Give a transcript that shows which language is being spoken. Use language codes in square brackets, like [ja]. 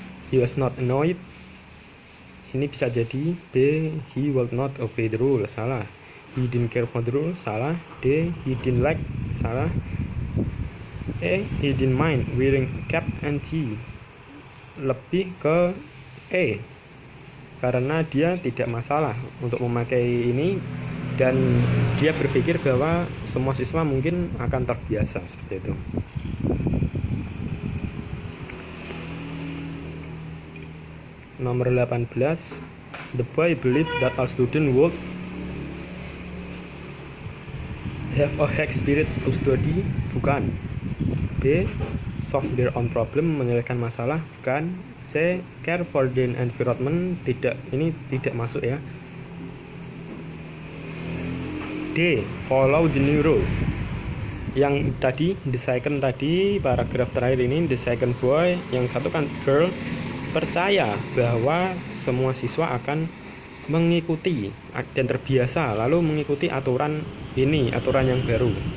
[en] He was not annoyed. [id] Ini bisa jadi B. [en] He will not obey the rule. [id] Salah. [en] He didn't care for the rule. [id] Salah. [en] D. He didn't like. Salah. E. He didn't mind wearing cap and tee. [id] Lebih ke E, karena dia tidak masalah untuk memakai ini dan dia berpikir bahwa semua siswa mungkin akan terbiasa seperti itu. Nomor 18. [en] The boy believed that all students would have a high spirit to study. [id] Bukan. B. [en] Solve their own problem, [id] menyelesaikan masalah. Bukan. C. [en] Care for the environment. [id] Tidak, ini tidak masuk ya. [en] D. Follow the new rule. [id] Yang tadi, the second tadi, paragraf terakhir ini, [en] the second boy, [id] yang satu kan girl, percaya bahwa semua siswa akan mengikuti dan terbiasa lalu mengikuti aturan ini, aturan yang baru.